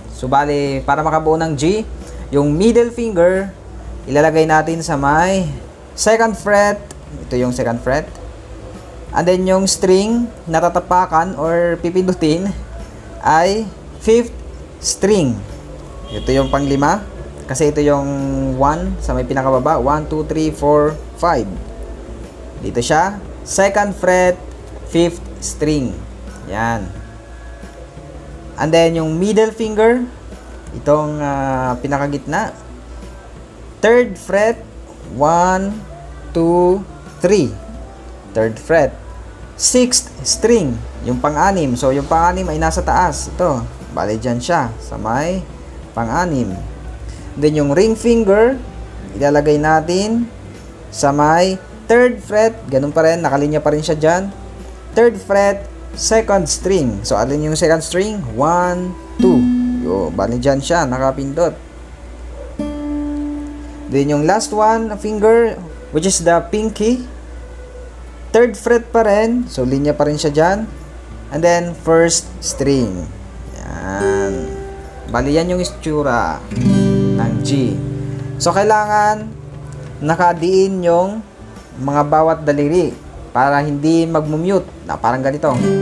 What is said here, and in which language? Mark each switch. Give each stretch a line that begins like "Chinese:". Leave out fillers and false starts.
Filipino: So bali, para makabuo ng G, yung middle finger, ilalagay natin sa may second fret. Ito yung second fret. And then yung string na tatapakan or pipindutin ay fifth string. Ito yung panglima. Kasi ito yung 1 sa may pinakababa. 1, 2, 3, 4, 5. Dito siya.
English: Second fret, fifth string.
Filipino: Yan. And then yung middle finger, itong pinakagitna, third fret, 1, 2, 3. Third fret. Sixth string, yung pang-anim. So, yung pang-anim ay nasa taas. Ito, bali dyan siya, sa may pang-anim. Then, yung ring finger, ilalagay natin sa may third fret. Ganun pa rin, nakalinya pa rin siya dyan.
English: Third fret, second string. So, alin yung second string?
Filipino: 1, 2. Yo, bali dyan siya, nakapindot. Then yung last one, finger,
English: which is the pinky,
Filipino: third fret pa rin. So, linya pa rin siya dyan.
English: And then, first string. Yan.
Filipino: Bali, yan yung itsura ng G. So, kailangan nakadiin yung mga bawat daliri para hindi mag-mute. Na parang ganito.